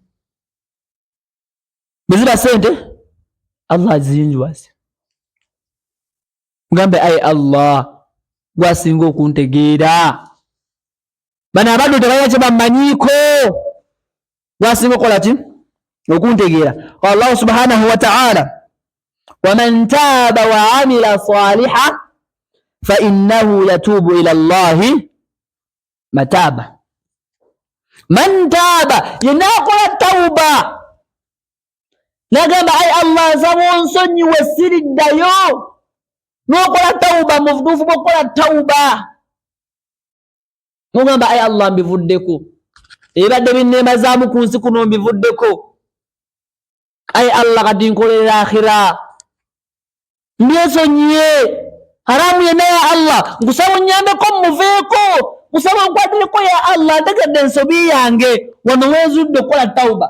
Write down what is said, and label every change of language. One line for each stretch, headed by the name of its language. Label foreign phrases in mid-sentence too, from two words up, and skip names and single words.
Ganda: Bwe ziba ssente, Allah aziyinjiwaze. Mugambe ai Allah gwasinga okuntegeera. Bano abaddu tebalina kye bamanyiiko. Gwasinga okola ki? Okuntegeera.
Arabic: الله سبحانه وتعالى، ومن تاب وعمل صالحا فإنه يتوب إلى الله متابا. من تاب,
Ganda: yenna akola tauba nagamba ai Allah nsaba onsonyiwe siriddayo, n'okola tauba muvuduufu bw'okola tauba n'ogamba ai Allah mbivuddeko, ebadde binneemazaamu ku nsi kuno mbivuddeko, ai Allah kati nkolera akhira, mbyesonyiye haramu yenna ya Allah nkusaba onnyambeko muveeko, nkusaba nkwatireko ya Allah, ntegedde ensobi yange wano weezudde okukola tauba.